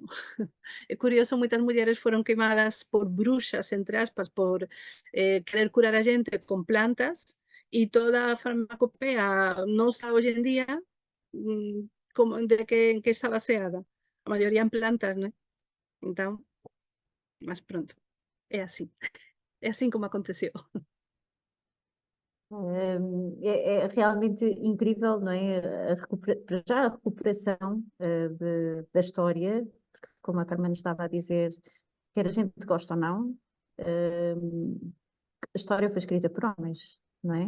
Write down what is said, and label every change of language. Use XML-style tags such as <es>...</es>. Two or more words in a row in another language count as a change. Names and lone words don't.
<gl>É curioso, moitas mulleres foron queimadas por bruxas, entre aspas, por querer curar a xente con plantas e toda a farmacopea nosa hoxe en día como en que está baseada. A maioría en plantas, né? Entón, mas pronto, é así. É así como aconteceu.</gl> <pt>É realmente incrível, não é? Para já a recuperação da história, porque, como a Carmen estava a dizer, quer a gente gosta ou não, a história foi escrita por homens, não é?</pt>